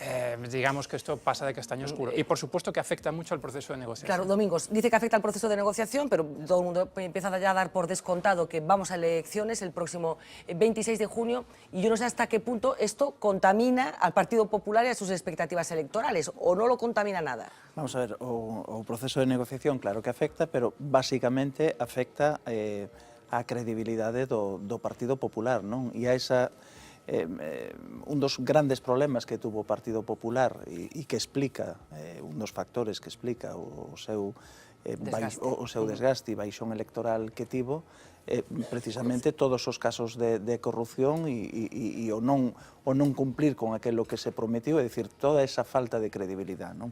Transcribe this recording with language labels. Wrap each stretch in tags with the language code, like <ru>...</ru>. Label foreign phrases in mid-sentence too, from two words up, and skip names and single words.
<es>digamos que esto pasa de castaño oscuro. Y por supuesto que afecta mucho al proceso de negociación. Claro, Domingos, dice que afecta al proceso de negociación, pero todo el mundo empieza ya a dar por descontado que vamos a elecciones el próximo 26 de junio y yo no sé hasta qué punto esto contamina al Partido Popular y a sus expectativas electorales, o no lo contamina nada.</es> <gl>Vamos a ver, o proceso de negociación claro que afecta, pero basicamente afecta a credibilidade do Partido Popular, non? E a esa un dos grandes problemas que tuvo o Partido Popular e que explica, un dos factores que explica o seu desgaste e baixón electoral que tivo, precisamente todos os casos de corrupción e o non cumplir con aquilo que se prometiu, é dicir, toda esa falta de credibilidade, non?</gl>